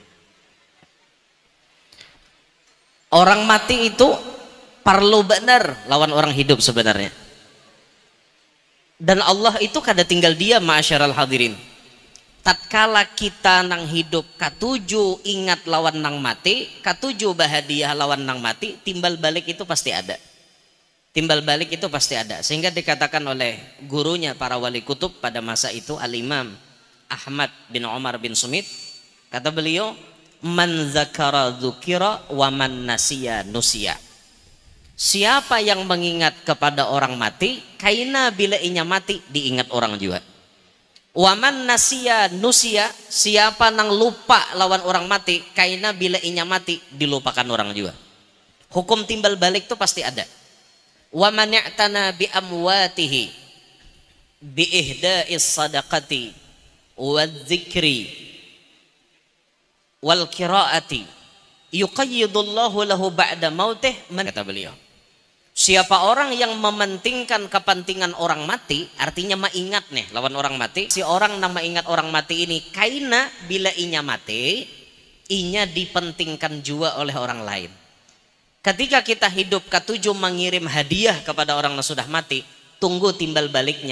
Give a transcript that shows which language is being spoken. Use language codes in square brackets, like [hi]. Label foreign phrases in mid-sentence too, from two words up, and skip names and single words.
[bjn] Orang mati itu perlu benar lawan orang hidup sebenarnya. Dan Allah itu kada tinggal diam [ar] معاشر الحاضرين. [bjn] Tatkala kita nang hidup katuju ingat lawan nang mati, katuju bahagia lawan nang mati, timbal balik itu pasti ada. Timbal balik itu pasti ada. Sehingga dikatakan oleh gurunya para wali kutub pada masa itu Al-Imam Ahmad bin Umar bin Sumit, kata beliau, [ar] من ذكر ذكر ومن نسي نسي. [bjn] Siapa yang mengingat kepada orang mati, kaina bila inya mati diingat orang juga. [ar] ومن نسي نسي, [bjn] siapa nang lupa lawan orang mati, kaina bila inya mati dilupakan orang juga. Hukum timbal balik itu pasti ada. [ar] ومن يعتني بأمواته بإهداء الصدقة والذكر والقراءة يقيض الله له بعد موته, [bjn] kata beliau. Siapa orang yang mementingkan kepentingan orang mati, artinya mengingat nih lawan orang mati. Si orang nama ingat orang mati ini, kaina bila inya mati, inya dipentingkan juga oleh orang lain. Ketika kita hidup katuju mengirim hadiah kepada orang yang sudah mati, tunggu timbal baliknya.